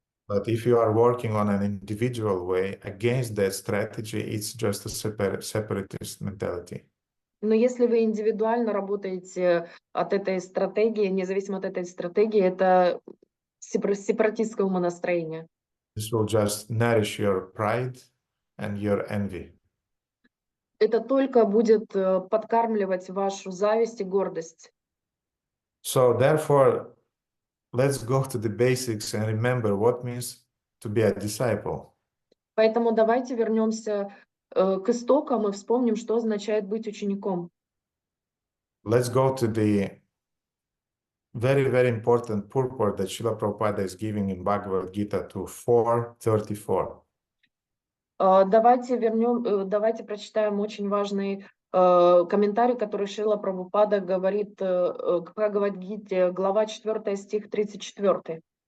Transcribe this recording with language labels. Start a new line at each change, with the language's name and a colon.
English: But if you are working on an individual way against that strategy, it's just a separatist mentality.
Russian: Но если вы индивидуально работаете от этой стратегии, независимо от этой стратегии, это сепаратистское умонастроение.
English: This will just nourish your pride and your envy.
Russian: Это только будет подкармливать вашу зависть и гордость.
English: So therefore, let's go to the basics and remember what means to be a disciple.
Russian: Поэтому давайте вернемся к истокам и вспомним, что означает быть учеником.
English: Let's go to the very, very important purport that Srila Prabhupada is giving in Bhagavad Gita to 4:34.
Russian: Давайте прочитаем очень важный комментарий, который Шрила Прабхупада говорит к Бхагавад-гите, глава 4, стих 34.